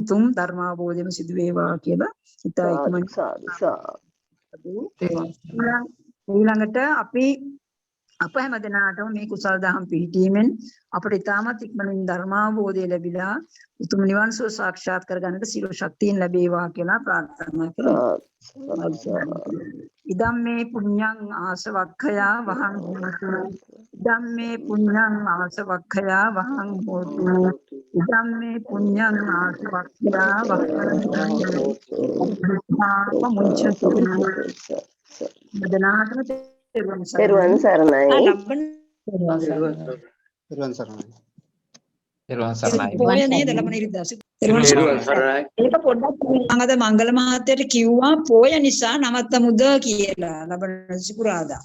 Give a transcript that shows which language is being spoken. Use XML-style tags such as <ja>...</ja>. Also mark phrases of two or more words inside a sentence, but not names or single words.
<si>උතුම් ධර්මාභෝධයම සිදු වේවා කියලා හිතා ඉක්මනින් ඊළඟට අපි අප හැමදෙනාටම මේ කුසල දහම් පිහිටීමෙන් අපට ඉතාමත් ඉක්මනින් ධර්මාභෝධය ලැබිලා උතුම් නිවන් සුව සාක්ෂාත් කරගන්නට සියලු ශක්තියන් ලැබේවා කියලා ප්‍රාර්ථනා කරමු.</si> <pi>ඉදම් මේ පුඤ්ඤං ආසවක්ඛයා වහං හෝතු. ඉදම් මේ පුඤ්ඤං ආසවක්ඛයා වහං හෝතු. ඉදම් මේ පුඤ්ඤං ආසවක්ඛයා වහං හෝතු. මදනාතම</pi> <si>පෙරවන් සරණයි. පෙරවන් සරණයි. පෙරවන් සරණයි. පොය නේද ලබන ඉරිදාසි. පෙරවන් සරණයි. ඒක පොඩ්ඩක් මම අද මංගල මහත්තයට කිව්වා පොය නිසා නවත්තමුද කියලා ලබන සිකුරාදා.</si>